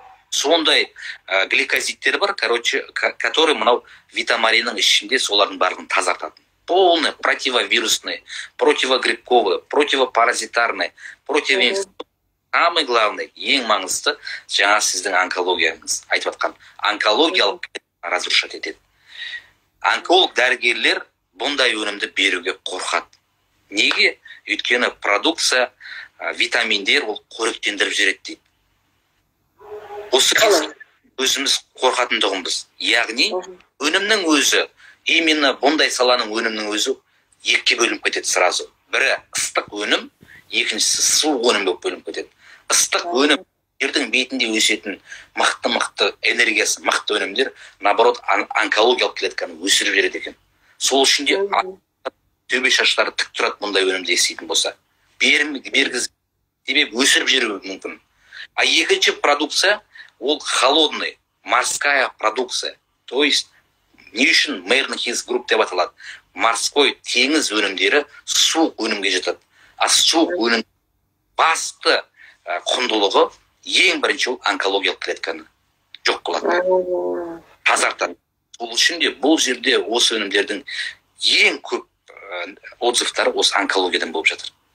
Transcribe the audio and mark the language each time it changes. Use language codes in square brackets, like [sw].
[kk] Сондай гликозидтер бар, который мынау витамаринның ішінде солардың барлығын тазартады. [ru] Полный противовирусный, противогрибковый, противопаразитарный, противоинфекционный. Самый главный, [kk] ең маңызды, жаңа сіздің онкологияңыз айтып атқан. Онкологиялық разрушать етеді. Онколог дәрігерлер бұндай өнімді беруге қорқады. Неге? Өйткені продукция, витаминдер ол қоректендіріп жібереді дейді. Осы кезде өзіміз қорқатындығымыз. Яғни өнімнің өзі, именно бұндай саланың өнімнің өзі екіге бөлініп кетеді сразу. Бірі ыстық өнім, екіншісі суық өнім болып бөлініп кетеді. Ыстық өнім, жердің бетінде өсетін мықты энергиясы, мықты өнімдер, наоборот, онкологиялық клетканы өсіріп жібереді екен. Сол үшін де төбе шаштары тік тұрады мұндай өнімді еститін болса. Бергіз себебі өсіріп жіберуі мүмкін. А екінші продукция, ол холодный, [ru] морская продукция. [kk] То есть, не үшін Мейерный Хиллс групп деп аталады. Морской теңіз өнімдері суық өнімге жатады. А суық өнім басты құндылығы ең бірінші ол онкологиялық клетканы жоқ қылады. Тазартады. Сол үшін де бұл жерде осы өнімдердің ең көп отзывтары осы онкологиядан болып жатыр.